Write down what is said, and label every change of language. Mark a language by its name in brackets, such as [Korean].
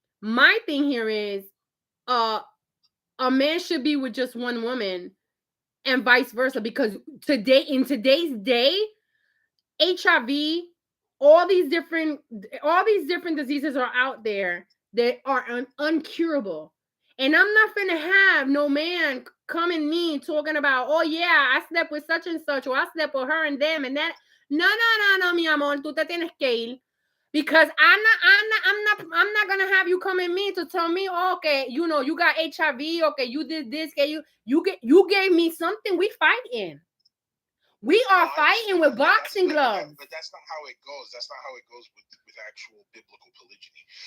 [English] My thing here is a man should be with just one woman and vice versa, because in today's day, HIV, all these different diseases are out there that are uncurable. And I'm not gonna have no man come in me talking about, oh yeah, I slept with such and such, or I slept with her and them and that. [Spanish] No, mi amor, tú te tienes que ir. [English] Because I'm not gonna have you come in me to tell me, oh, okay, you know, you got HIV, okay, you did this, okay, you gave me something. We fighting. We are fighting with boxing gloves. But that's not how it goes. That's not how it goes with actual biblical polygyny.